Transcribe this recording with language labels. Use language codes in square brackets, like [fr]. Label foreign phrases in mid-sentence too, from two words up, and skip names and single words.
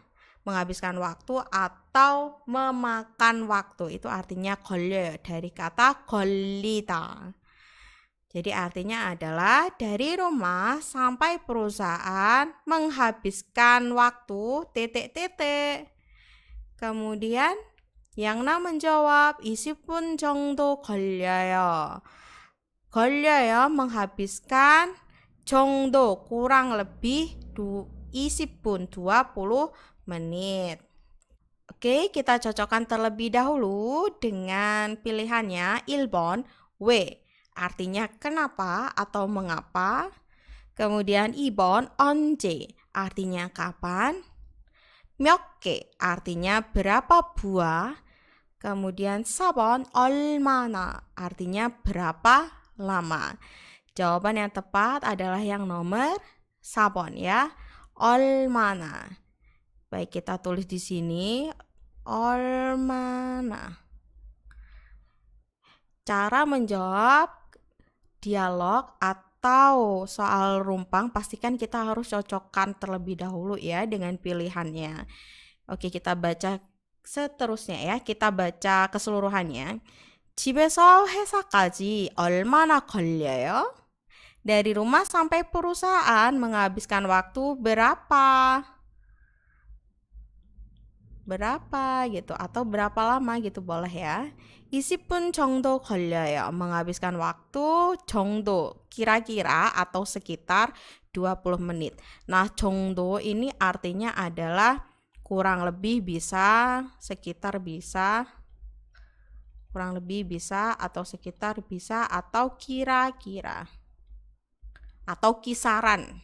[id] Menghabiskan waktu atau memakan waktu, itu artinya 걸려요 dari kata 걸리다. Jadi artinya adalah dari rumah sampai perusahaan menghabiskan waktu titik-titik. Kemudian yang na menjawab [ko] 20분 정도 걸려요. [id] 걸려요 menghabiskan, 정도 kurang lebih 20분 20 menit. Oke, kita cocokkan terlebih dahulu dengan pilihannya 1번 W, artinya kenapa atau mengapa. [ko] Kemudian 2번 언제, [id] artinya kapan. [ko] 몇 개, [id] artinya berapa buah. [ko] Kemudian 4번 얼마나, [id] artinya berapa lama. Jawaban yang tepat adalah yang nomor 4번 ya. 얼마나. Baik, kita tulis di sini 얼마나. Cara menjawab dialog atau soal rumpang pastikan kita harus cocokkan terlebih dahulu ya dengan pilihannya. Oke, kita baca seterusnya ya. Kita baca keseluruhannya. [ko] 집에서 회사까지 얼마나 걸려요? [id] Dari rumah sampai perusahaan menghabiskan waktu berapa? Berapa gitu atau berapa lama gitu boleh ya. [ko] 20분 정도 걸려요. [id] Menghabiskan waktu 정도 kira-kira atau sekitar 20 menit. Nah, 정도 ini artinya adalah kurang lebih bisa, sekitar bisa, kurang lebih bisa atau sekitar bisa atau kira-kira atau kisaran.